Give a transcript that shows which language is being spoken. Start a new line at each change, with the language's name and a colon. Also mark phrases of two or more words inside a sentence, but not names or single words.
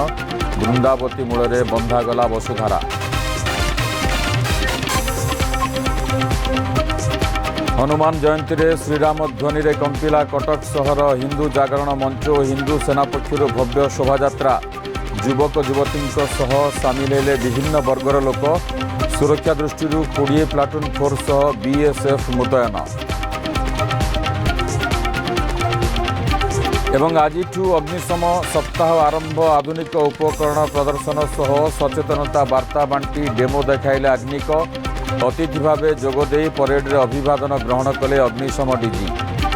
Odia: ବୃନ୍ଦାବତୀ ମୂଳ ବନ୍ଧାଗଲା ବସୁଧାରା। ହନୁମାନ ଜୟନ୍ତୀ ରେ ଶ୍ରୀରାମ ଧ୍ୱନି ରେ କମ୍ପିଲା କଟକ ସହର। ହିନ୍ଦୁ ଜାଗରଣ ମଞ୍ଚ ଓ ହିନ୍ଦୁ ସେନା ପକ୍ଷର ଭବ୍ୟ ଶୋଭାଯାତ୍ରା। ଯୁବକ ଯୁବତୀ ସହ ସାମିଲ ହେଲେ ବିଭିନ୍ନ ବର୍ଗର ଲୋକ। ସୁରକ୍ଷା ଦୃଷ୍ଟି 20 ପ୍ଲାଟୁନ ଫୋର୍ସ ସହ ବିଏସଏଫ ମୁତୟନ। ଏବଂ ଆଜିଠୁ ଅଗ୍ନିଶମ ସପ୍ତାହ ଆରମ୍ଭ। ଆଧୁନିକ ଉପକରଣ ପ୍ରଦର୍ଶନ ସହ ସଚେତନତା ବାର୍ତ୍ତା ବାଣ୍ଟି ଡେମୋ ଦେଖାଇଲେ ଅଗ୍ନିକ। ଅତିଥି ଭାବେ ଯୋଗଦେଇ ପରେଡ ରେ ଅଭିବାଦନ ଗ୍ରହଣ କଲେ ଅଗ୍ନିଶମ ଡିଜି।